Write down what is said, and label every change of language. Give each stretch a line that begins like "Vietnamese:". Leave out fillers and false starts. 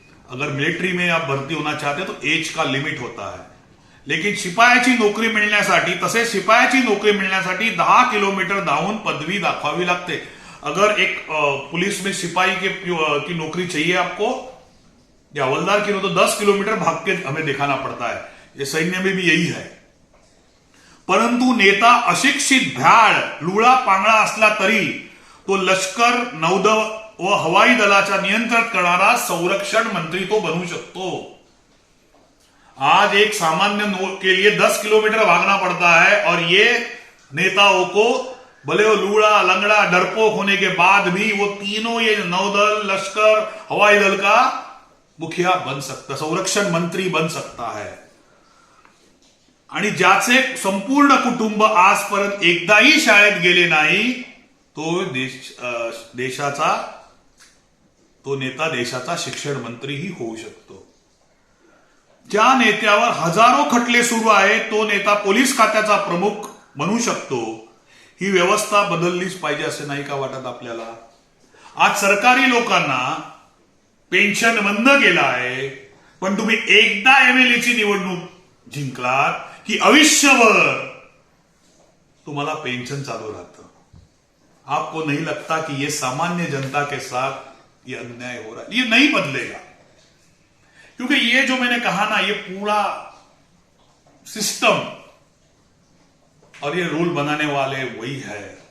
Hindi: अगर मिलिट्री में आप भर्ती होना चाहते हो तो एज का लिमिट होता है,
Marathi: लेकिन शिपायाची नौकरी मिळण्यासाठी, तसे शिपायाची नौकरी मिळण्यासाठी 10 किलोमीटर धावून पदवी दाखवावी लागते।
Hindi: अगर एक पुलिस में सिपाही की नौकरी चाहिए आपको या हवलदार की, तो 10 किलोमीटर भाग के हमें दिखाना पड़ता है। ये सैन्य में भी यही है।
Marathi: परंतु नेता अशिक्षित, भ्याड, लुळा पांगळा असला तरी तो लष्कर, नौदल व हवाई दलाचा नियंत्रण करणारा संरक्षण मंत्री तो बनू शकतो।
Hindi: आज एक सामान्य के लिए 10 किलोमीटर भागना पड़ता है और ये नेताओं को भले वो लूड़ा, लंगड़ा, डरपोक होने के बाद भी वो तीनों, ये नौदल, लश्कर, हवाई दल का मुखिया बन सकता, संरक्षण मंत्री बन सकता है।
Marathi: आणि ज्याचे संपूर्ण कुटुंब आजपर्यंत एकदाही शाळेत गेले नाही तो देशाचा, तो नेता देशाचा शिक्षण मंत्रीही होऊ शकतो। ज्या नेत्यावर हजारो खटले सुरू आहेत तो नेता पोलीस खात्याचा प्रमुख बनू शकतो। ही व्यवस्था बदललीच पाहिजे असे नाही का वाटत आपल्याला? आज सरकारी लोकांना पेन्शन बंद केलं आहे, पण तुम्ही एकदा एमएलए ची निवडणूक जिंकलात की आयुष्यभर तुम्हाला पेन्शन चालू राहतं।
Hindi: आपको नहीं लगता कि ये सामान्य जनता के साथ ये अन्याय हो रहा है? ये नहीं बदलेगा, क्योंकि ये जो मैंने कहा ना, ये पूरा सिस्टम और ये रूल बनाने वाले वही है।